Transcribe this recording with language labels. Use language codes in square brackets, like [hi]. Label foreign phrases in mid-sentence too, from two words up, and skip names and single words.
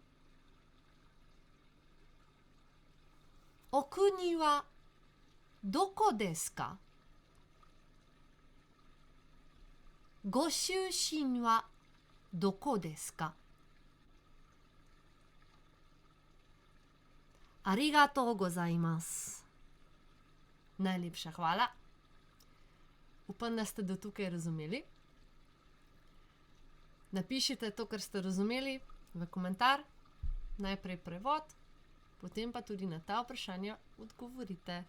[ja] お国はどこですか？ご出身はどこですか？ありがとうございます。 [sl] Najlepša hvala. Upam, da ste do tukaj razumeli. Napišite to, kar ste razumeli, v komentar. Najprej prevod, potem pa tudi na ta vprašanja odgovorite.